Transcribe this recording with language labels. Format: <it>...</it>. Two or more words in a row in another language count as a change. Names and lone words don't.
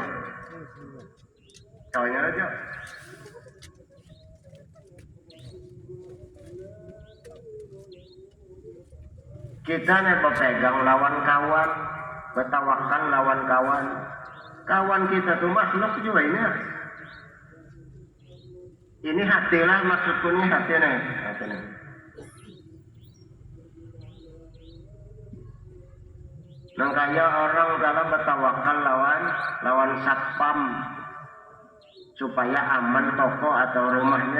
<bjn>Kawannya aja. Kita nih berpegang lawan kawan, bertawakal lawan kawan. Kawan kita tuh makhluk juga ini. Ini hatilah maksudnya hati nih. Makanya orang dalam bertawakal lawan satpam supaya aman toko atau rumahnya.</bjn>